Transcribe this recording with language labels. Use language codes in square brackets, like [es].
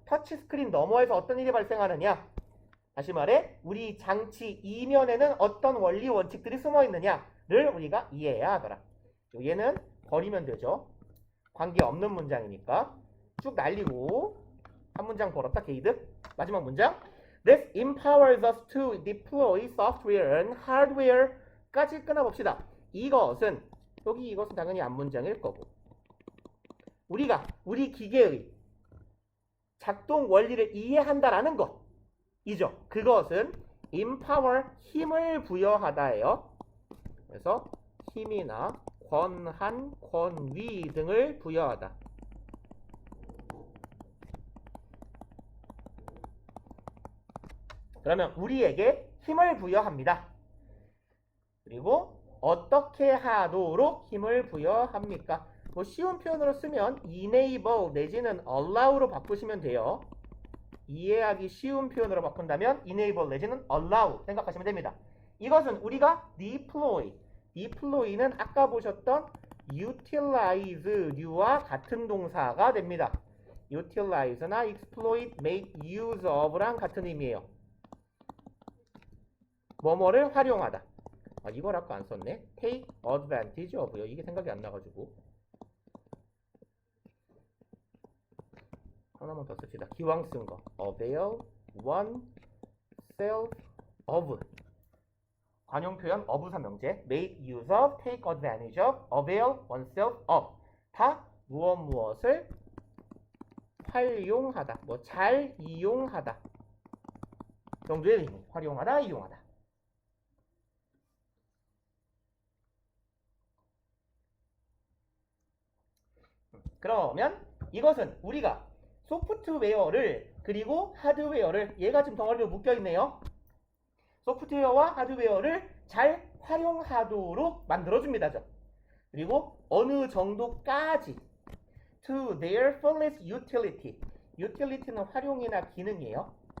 [ko] 터치 스크린 너머에서 어떤 일이 발생하느냐 다시 말해 우리 장치 이면에는 어떤 원리 원칙들이 숨어 있느냐를 우리가 이해해야 하더라. 얘는 버리면 되죠. 관계없는 문장이니까 쭉 날리고 한 문장 벌었다 게이드. 마지막 문장 [en] This empowers us to deploy software and hardware [ko] 까지 끊어봅시다. 이것은 여기 이것은 당연히 앞문장일 거고 우리 기계의 작동 원리를 이해한다라는 것이죠. 그것은 empower 힘을 부여하다예요. 그래서 힘이나 권한, 권위 등을 부여하다. 그러면 우리에게 힘을 부여합니다. 그리고 어떻게 하도록 힘을 부여합니까? 뭐 쉬운 표현으로 쓰면 enable 내지는 allow로 바꾸시면 돼요. 이해하기 쉬운 표현으로 바꾼다면 enable 내지는 allow 생각하시면 됩니다. 이것은 우리가 deploy는 아까 보셨던 utilize류와 같은 동사가 됩니다. [en] utilize나 exploit, make use of랑 [ko] 같은 의미예요. 뭐뭐를 활용하다. 이걸 아까 안 썼네. [en] take advantage of [ko] 요. 이게 생각이 안 나가지고. 하나만 더 씁시다. 기왕 쓴 거. [en] avail oneself of. [ko] 관용 표현 [en] of 삼형제. make use of, take advantage of, avail oneself of. [ko] 다 무엇을 활용하다. 뭐 잘 이용하다. 정도의 의미. 활용하다, 이용하다. 그러면 이것은 우리가 소프트웨어를 그리고 하드웨어를 얘가 지금 덩어리로 묶여있네요. 소프트웨어와 하드웨어를 잘 활용하도록 만들어줍니다. 그리고 어느 정도까지 [en] to their fullest utility. [ko] utility는 활용이나 기능이에요.